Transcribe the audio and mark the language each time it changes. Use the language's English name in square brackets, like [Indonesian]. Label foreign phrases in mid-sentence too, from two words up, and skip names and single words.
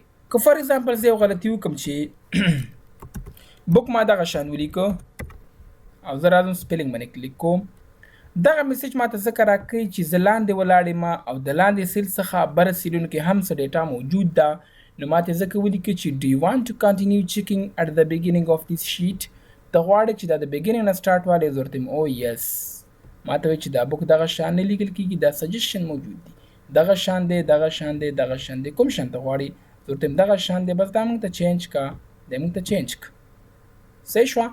[Pashto] که [English] for example [Pashto] زه یو غلطي وکړم چې بک ما دغه شان ولیکو او زه راځم سپیلنګ باندې کلیک کوم، دغه میسج ماته ځکه راکوي چې زه لاندې ولاړ یم او د لاندې سیل څخه بره سیلونو کې هم څه ډیټا موجود ده. نو ماته ځکه ولیکي چې [English] do you want to continue checking at the beginning of this sheet. [Pashto] ته غواړې چې دا د beginning نه سټارټ والی؟ زه ورته وایم او یس. ماته وایي چې دا بک دغه شان نه لیکل کېږي، دا سجیشن موجود دي، دغه شان دی، دغه شان دی، دغه شان دی، کوم شان ته غواړې؟ زه ورته وایم دغه شان دی، بس دا موږ ته چینج کا، دا موږ ته چینج کا. صحیح شوه؟